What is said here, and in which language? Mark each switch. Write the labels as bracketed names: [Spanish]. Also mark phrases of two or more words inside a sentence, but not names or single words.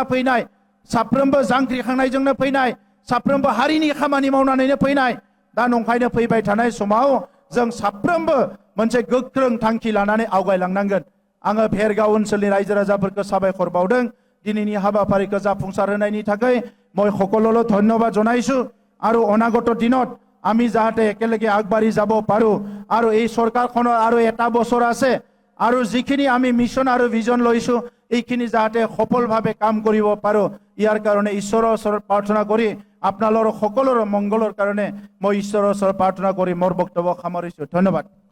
[Bodo] फैनाय साफ्रोमबो जांख्रिखांनायजोंनो फैनाय साफ्रोमबो हारिनि खामानि मावनानैनो फैनाय दा नंखायनो फैबाय थानाय समाव जों साफ्रोमबो मोनसे गोख्रों थांखि लानानै आवगायलांनांगोन आङो भेरगाव ओनसोलनि रायजो राजाफोरखौ साबायखर बावदों दिनैनि हाबाफारिखौ जाफुंसार होनायनि थाखाय [Assamese] মই সকলোলৈ ধন্যবাদ জনাইছো আৰু অনাগত দিনত আমি যাতে একেলগে আগবাঢ়ি যাব পাৰো আৰু এই চৰকাৰখনৰ আৰু এটা বছৰ আছে আৰু যিখিনি আমি মিছন আৰু ভিজন লৈছো এইখিনি যাতে সফলভাৱে কাম কৰিব পাৰো ইয়াৰ কাৰণে ঈশ্বৰৰ ওচৰত প্ৰাৰ্থনা কৰি আপোনালোকৰ সকলোৰে মংগলৰ কাৰণে মই ঈশ্বৰৰ ওচৰত প্ৰাৰ্থনা কৰি মোৰ বক্তব্য সামৰিছো ধন্যবাদ